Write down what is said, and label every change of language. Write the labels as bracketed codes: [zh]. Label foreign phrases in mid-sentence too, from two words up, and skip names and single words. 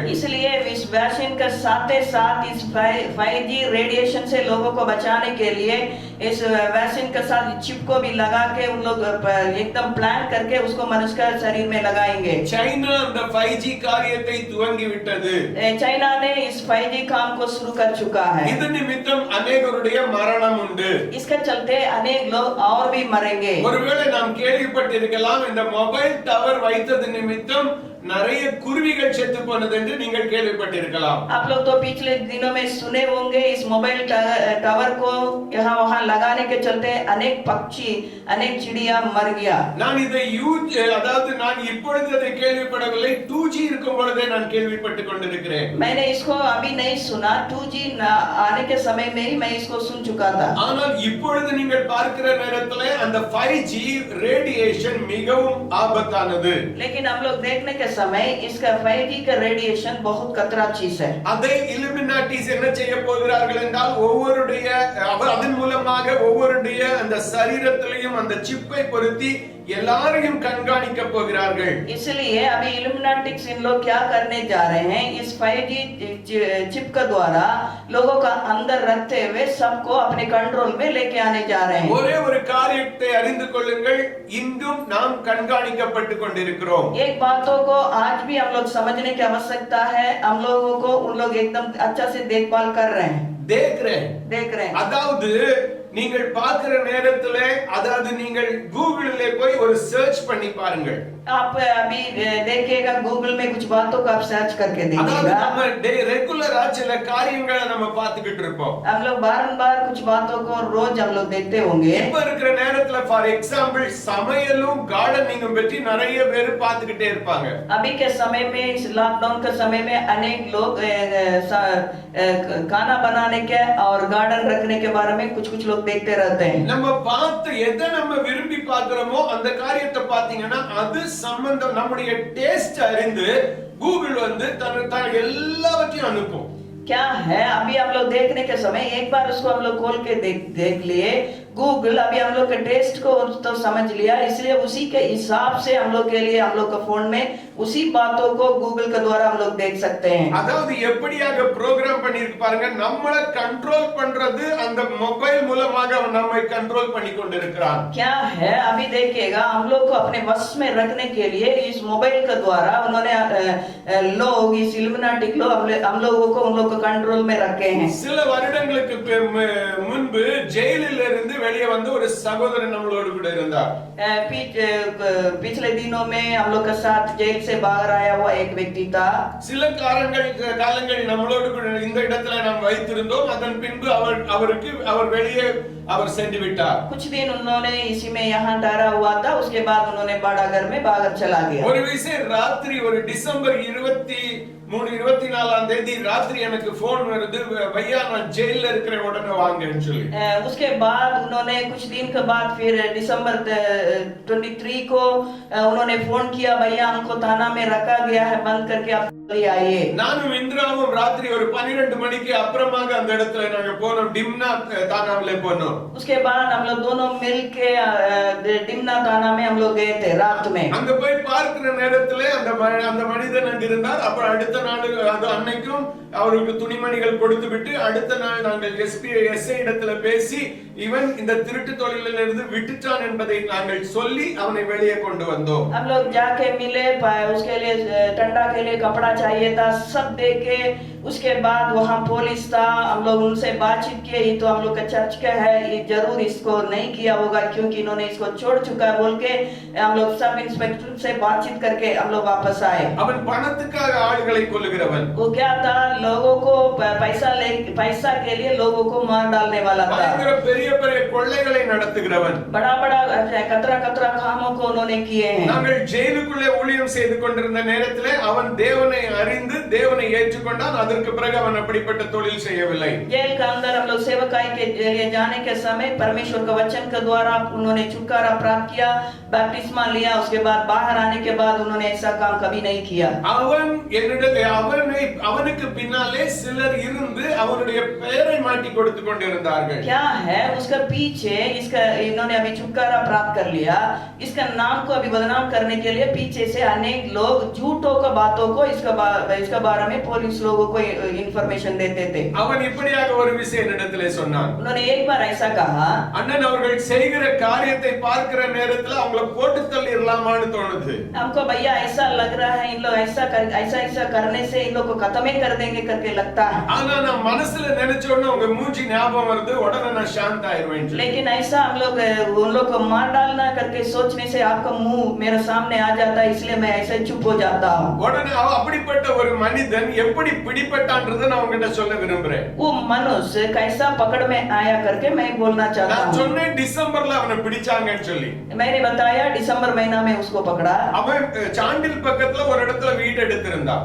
[hi] इसलिए इस वैक्सीन के साथ इस 5G रेडिएशन से लोगों को बचाने के लिए इस वैक्सीन के साथ चिप को भी लगा के उन लोग एकदम प्लान करके उसको मनुष्य के शरीर में लगाएंगे। [ta] சைனா அந்த 5G காரியத்தை துவங்கி விட்டது. [hi] चाइना ने इस 5G काम को शुरू कर चुका है। [ta] இது நிமித்தம் अनेகருடைய மரணம் உண்டு. [hi] इसके चलते अनेक लोग और भी मरेंगे। [ta] ஒருவேளை நாம் கேள்விப்பட்டிருக்கலாம் இந்த மொபைல் டவர் வைத்தது நிமித்தம் நிறைய குருவிகள் செத்து போனது என்று நீங்கள் கேள்விப்பட்டிருக்கலாம். [hi] आप लोग तो पिछले दिनों में सुने होंगे इस मोबाइल टावर को यहाँ वहाँ लगाने के चलते अनेक पक्षी अनेक चिड़िया मर गया। [ta] நான் இதை அதாவது நான் இப்பொழுது அதை கேள்விப்படவில்லை, 2G இருக்கும் பொழுதே நான் கேள்விப்பட்டுக் கொண்டிருக்கிறேன். [hi] मैंने इसको अभी नहीं सुना, 2G आने के समय में ही मैं इसको सुन चुका था। [ta] ஆனால் இப்பொழுது நீங்கள் பார்க்கிற நேரத்திலே அந்த 5G ரேடியேஷன் மிகவும் ஆபத்தானது. [hi] लेकिन हम लोग देखने के समय इसका 5G का रेडिएशन बहुत खतरा चीज है। [ta] அதை இலுமினாட்டிஸ் என்ன செய்ய போகிறார்கள் என்றால் ஒவ்வொருடைய அதன் மூலமாக ஒவ்வொருடைய அந்த சரீரத்திலையும் அந்த சிப்பை பொருத்தி எல்லாரையும் கண்காணிக்க போகிறார்கள். [hi] इसलिए अभी इल्यूमिनाटिक्स इन लोग क्या करने जा रहे हैं, इस 5G चिप के द्वारा लोगों का अंदर रखते हुए सबको अपने कंट्रोल में लेके आने जा रहे हैं। [ta] ஒரே ஒரு காரியத்தை அறிந்து கொள்ளுங்கள், இன்றும் நாம் கண்காணிக்கப்பட்டு கொண்டிருக்கிறோம். [hi] एक बातों को आज भी हम लोग समझने की आवश्यकता है, हम लोगों को उन लोग एकदम अच्छा से देखभाल कर रहे हैं। देख रहे हैं [ta] அதாவது நீங்கள் பார்க்கிற நேரத்திலே அதாவது நீங்கள் கூகுளிலே போய் ஒரு சர்ச் பண்ணி பாருங்கள். [hi] आप अभी देखिएगा गूगल में कुछ बातों को आप सर्च करके देखिएगा। [ta] நம்ம ரெகுலரா சில காரியங்களை நம்ம பார்த்துக்கிட்டு இருப்போம். [hi] हम लोग बार-बार कुछ बातों को रोज हम लोग देखते होंगे। [ta] இப்ப இருக்கிற நேரத்துல [en] for example [ta] சமையலும் கார்டனிங்கும் பற்றி நிறைய பேர் பார்த்துக்கிட்டே இருப்பாங்க. [hi] अभी के समय में इस लॉकडाउन के समय में अनेक लोग खाना बनाने के और गार्डन रखने के बारे में कुछ लोग देखते रहते हैं। [ta] நம்ம பார்த்து எதை நம்ம விரும்பி பார்க்கிறோமோ அந்த காரியத்தை பாத்தீங்கன்னா அது சம்பந்தம் நம்முடைய டேஸ்ட் அறிந்து கூகுள் வந்து தன் எல்லாவற்றையும் அனுப்பும். [hi] क्या है अभी हम लोग देखने के समय एक बार उसको हम लोग खोल के देख लिए गूगल अभी हम लोग के टेस्ट को तो समझ लिया, इसलिए उसी के हिसाब से हम लोग के लिए हम लोग का फोन में उसी बातों को गूगल के द्वारा हम लोग देख सकते हैं। [ta] அதாவது எப்படியாக ப்ரோகிராம் பண்ணிருக்கு பாருங்க, நம்மள கண்ட்ரோல் பண்றது அந்த மொபைல் மூலமாக அவன் நம்மை கண்ட்ரோல் பண்ணி கொண்டிருக்கிறான். [hi] क्या है अभी देखिएगा हम लोग को अपने वश में रखने के लिए इस मोबाइल के द्वारा उन्होंने लोग इस इल्यूमिनाटिक लोग हम लोगों को उन लोग को कंट्रोल में रखे हैं। [ta] சில வருடங்களுக்கு முன்பு ஜெயிலில் இருந்து வெளியே வந்து ஒரு சகோதரன் நம்மளோடு கூட இருந்தார். [hi] पिछले दिनों में हम लोग के साथ जेल से बाहर आया हुआ एक व्यक्ति था। [ta] சில காலங்கள் நம்மளோடு கூட இந்த இடத்துல நாம் வைத்திருந்தோம், அதன் பின்பு அவர் வெளியே அவர் சென்று விட்டார். [hi] कुछ दिन उन्होंने इसी में यहाँ ठहरा हुआ था, उसके बाद उन्होंने बड़ा घर में बाहर चला गया। [ta] ஒரு விஷயம் ராத்திரி ஒரு டிசம்பர் 24 தேதி ராத்திரி எனக்கு போன் வருது, भैया நான் ஜெயில்ல இருக்கிறேன் உடனே வாங்கன்னு சொல்லி। [hi] उसके बाद उन्होंने कुछ दिन के बाद फिर दिसंबर 23 को उन्होंने फोन किया, भैया हमको थाना में रखा गया है, बंद करके आप आइए। [ta] நானும் இந்திராவும் ராத்திரி ஒரு 12 மணிக்கு அப்புறமாக அந்த இடத்துல நாங்க போனோம், டிம்னா தானாவிலே போனோம்। [hi] उसके बाद हम लोग दोनों मिलके डिमना थाना में हम लोग गए थे रात में। [ta] அங்க போய் பார்க்கிற நேரத்துல அந்த மனிதன் அங்க இருந்தார். அப்புறம் அடுத்த நாள் அது அன்னைக்கும் அவருக்கு துணிமணிகள் கொடுத்துவிட்டு அடுத்த நாள் நாங்கள் எஸ்ஐ இடத்துல பேசி இவன் இந்த திருட்டு தொழிலில் இருந்து விட்டுட்டான் என்பதை நாங்கள் சொல்லி அவனை வெளியே கொண்டு வந்தோம்। [hi] हम लोग जाके मिले, उसके लिए ठंडा के लिए कपड़ा चाहिए था, सब देके उसके बाद वहाँ पुलिस था, हम लोग उनसे बातचीत किए, ये तो हम लोग का चर्च का है, ये जरूर इसको नहीं किया होगा क्योंकि इन्होंने इसको छोड़ चुका है बोल के हम लोग [en] sub inspector [hi] से बातचीत करके हम लोग वापस आए। [ta] அவன் பணத்துக்காக ஆளுகளை கொல்லுகிறவன்। [hi] वो क्या था, लोगों को पैसा के लिए लोगों को मार डालने वाला था। [ta] பெரிய பெரிய கொள்ளைகளை நடத்துகிறவன்। [hi] बड़ा कतरा कामों को उन्होंने किए हैं। [ta] நாங்கள் ஜெயிலுக்குள்ளே ஊழியம் செய்து கொண்டிருந்த நேரத்திலே அவன் தேவனை அறிந்து தேவனை ஏற்றுக்கொண்டான், அதற்கு பிறகு அவன் அப்படிப்பட்ட தொழில் செய்யவில்லை। [hi] जेल के अंदर हम लोग सेवकाई के लिए जाने के समय परमेश्वर के वचन के द्वारा उन्होंने छुटकारा प्राप्त किया, बपतिस्मा लिया, उसके बाद बाहर आने के बाद उन्होंने ऐसा काम कभी नहीं किया। [ta] அவன் அவனுக்கு பின்னாலே சிலர் இருந்து அவனுடைய பெயரை மாட்டி கொடுத்து கொண்டிருந்தார்கள். [hi] क्या है उसका पीछे इसका इन्होंने अभी छुटकारा प्राप्त कर लिया, इसका नाम को अभी बदनाम करने के लिए पीछे से अनेक लोग झूठों का बातों को इसका बारे में पुलिस लोगों को इंफॉर्मेशन देते थे। [ta] அவன் இப்படியாக ஒரு விஷயம் என்னிடத்திலே சொன்னான். [hi] उन्होंने एक बार ऐसा कहा, [ta] அண்ணன் அவர்கள் செய்கிற காரியத்தை பார்க்கிற நேரத்துல அவங்கள போட்டு தள்ளிரலாமான்னு தோணுது. [hi] हमको भैया ऐसा लग रहा है इन लोग ऐसा करने से इन लोग को खत्म ही कर देंगे करके लगता है। [ta] ஆனா நான் மனசுல நினைச்ச உடனே உங்க மூஞ்சி ஞாபகம் வருது, உடனே நான் சாந்த ஆயிருவேன். [hi] लेकिन ऐसा हम लोग उन लोग को मार डालना करके सोचने से आपका मुंह मेरे सामने आ जाता है, इसलिए मैं ऐसे चुप हो जाता हूँ। [ta] உடனே அப்படிப்பட்ட ஒரு மனிதன் எப்படி பிடிபட்டான்றதை நான் உங்ககிட்ட சொல்ல விரும்புறேன். [hi] वो मनुष्य कैसा पकड़ में आया करके मैं बोलना चाहता [ta] நான் [hi] हूँ। [ta] சொன்னேன் டிசம்பர்ல அவனை பிடிச்சாங்கன்னு சொல்லி. [hi] मैंने बताया दिसंबर महीना में उसको पकड़ा। [ta] அவன் சாண்டில் பக்கத்துல ஒரு இடத்துல வீடு எடுத்திருந்தான்.